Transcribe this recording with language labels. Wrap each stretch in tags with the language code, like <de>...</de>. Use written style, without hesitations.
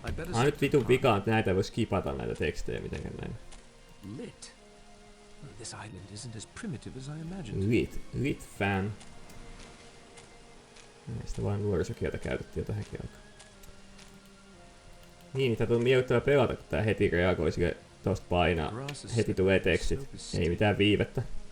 <fi>Mä oon nyt vitun vikaan, että näitä voi skipata näitä tekstejä mitenkään näin.</fi> <en>This island isn't as primitive as I imagined. Lit fan.</en> <fi>Näistä vaan nuorisokieltä käytettiin jo tähänkin aikaan. Niin, tää on miellyttävää pelata, kun tää heti reagoi sille tosta painaa. Heti tulee tekstit. Ei mitään viivettä.</fi>